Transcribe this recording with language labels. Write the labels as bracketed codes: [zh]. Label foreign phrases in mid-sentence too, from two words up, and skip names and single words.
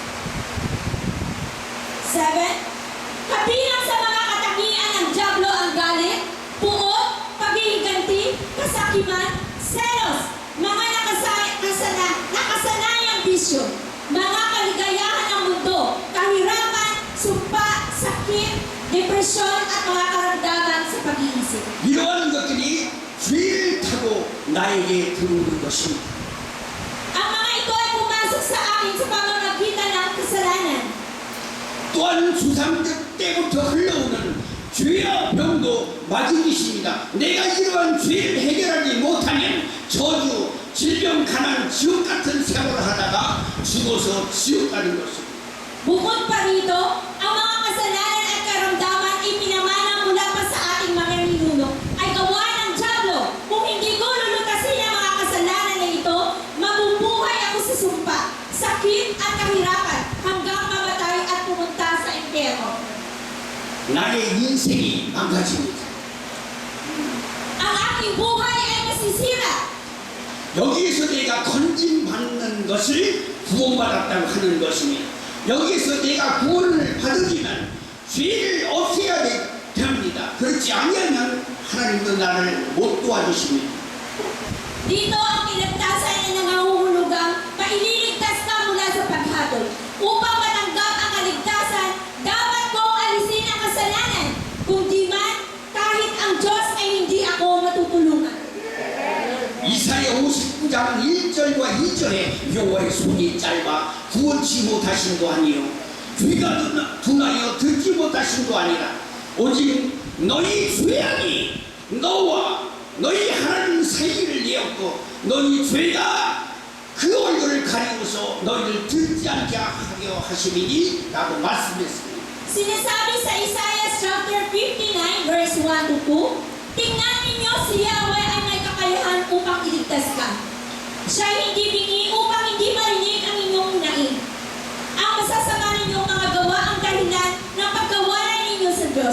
[tl] 7. Kabilang sa mga katangian ng Diablo ang galit, puot, paghihiganti, kasakiman, selos, mga nakasala kondisyon, mga kaligayahan ng mundo, kahirapan, sumpa, sakit, depresyon at mga karamdaman sa pag-iisip. [ko] 이러한 것들이 죄를 타고 나에게 들어오는 것입니다. [tl] Ang mga ito ay pumasok sa akin sa pamamagitan ng kasalanan. [ko] 또한 조상들 때부터 흘러오는 죄와 병도 마지못입니다. 내가 이러한 죄를 해결하지 못하면 저주, 질병, 가난, 지옥 같은 생활을 하다가 죽어서 지옥 가는 것입니다. [tl] Bukod pa rito, ang mga kasalanan at karamdaman ipinamana mula pa sa ating mga ninuno ay gawa ng dyablo. Kung hindi ko lulutasin ang mga kasalanan na ito, mabubuhay ako sa sumpa, sakit at kahirapan hanggang mamatay at pumunta sa impyerno. [ko] 나의 인생이 망가집니다. [tl] Ang aking buhay ay masisira. [ko] 여기에서 내가 건진받는 것을 구원받았다고 하는 것입니다. 여기에서 내가 구원을 받으면 죄를 없애야 됩니다. 그렇지 아니하면 하나님도 나를 못 도와주십니다. [tl] Dito ang kinagtasan ay nangangahulugang paililigtas ka mula sa paghatol. Upang matanggap ang kaligtasan, dapat kong alisin ang kasalanan. Kung di man, kahit ang Diyos ay hindi ako matutulungan. [ko] 이사야 59장 1절과 2절에 여호와의 손이 짧아 구원치 못하신도 아니요 귀가 둔하여 듣지 못하신도 아니라 오직 너희 죄악이 너와 너희 하나님 사이를 내었고 너희 죄가 그 얼굴을 가리고서 너희를 듣지 않게 하려 하심이니 라고 말씀했습니다. [tl] Sinasabi sa Isaiah [en] chapter 59 verse 1 to 2, [tl] tingnan ninyo si Yahweh ay may kakayahan upang iligtas ka. Siya hindi bingi upang hindi marinig ang inyong hinaing. Ang masasama ninyong mga gawa ang dahilan ng pagkawalan ninyo sa Diyos.